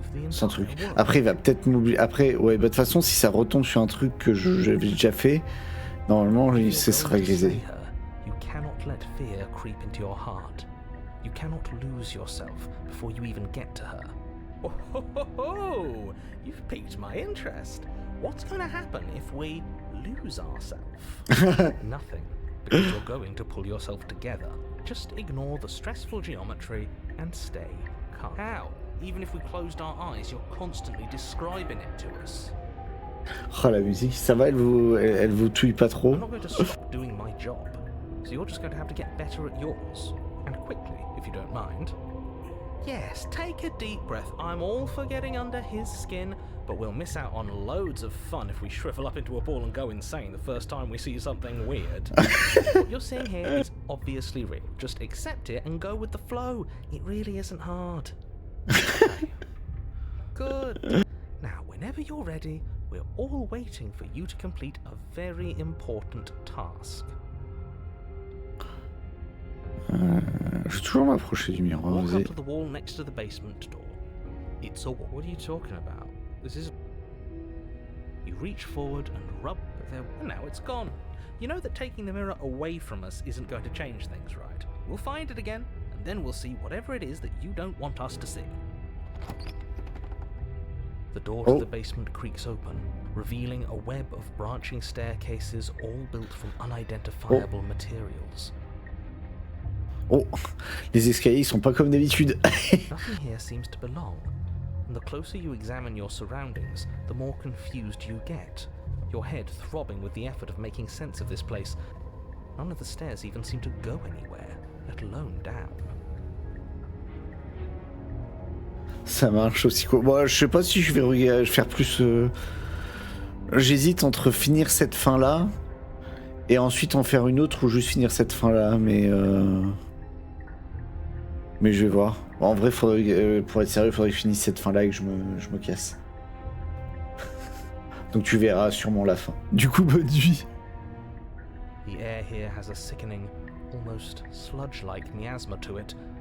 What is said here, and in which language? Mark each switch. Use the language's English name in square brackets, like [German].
[French] sans truc. Après, il va peut-être m'oublier. Après, ouais, bah de toute façon, si ça retombe sur un truc que j'avais déjà fait, normalement, il se sera grisé. [English] You cannot let fear creep into your heart. You cannot lose yourself before you even get to her. Oh, ho, ho, ho. You've piqued my interest. What's going to happen if we lose ourselves? Nothing, because you're going to pull yourself together. Just ignore the stressful geometry and stay calm. How? Even if we closed our eyes, you're constantly describing it to us. [French] Oh, la musique, ça va, elle vous touille pas trop? [English] I'm not going to stop doing my job, so you're just going to have to get better at yours. And quickly, if you don't mind. Yes, take a deep breath. I'm all for getting under his skin, but we'll miss out on loads of fun if we shrivel up into a ball and go insane the first time we see something weird. What you're seeing here is obviously real. Just accept it and go with the flow. It really isn't hard. Good. Now, whenever you're ready, we're all waiting for you to complete a very important task. [French] Je vais toujours m'approcher du miroir. [English] Walk up to the wall next to the basement door. It's a wall. What are you talking about? This is... You reach forward and rub, but there... And now it's gone. You know that taking the mirror away from us isn't going to change things, right? We'll find it again, and then we'll see whatever it is that you don't want us to see. The door to the basement creaks open, revealing a web of branching staircases all built from unidentifiable materials. [French] Oh, les escaliers sont pas comme d'habitude. [English] Nothing here seems to belong, and the closer you examine your surroundings, the more confused you get, your head throbbing with the effort of making sense of this place. None of the stairs even seem to go anywhere, let alone down. [French] Ça marche aussi quoi. Bon, je sais pas si je vais faire plus... J'hésite entre finir cette fin-là et ensuite en faire une autre ou juste finir cette fin-là, mais je vais voir. Bon, en vrai, pour être sérieux, il faudrait que je finisse cette fin-là et que je me casse. Donc tu verras sûrement la fin. Du coup, bonne nuit. [English] The air here has a sickening, almost sludge-like miasma to it.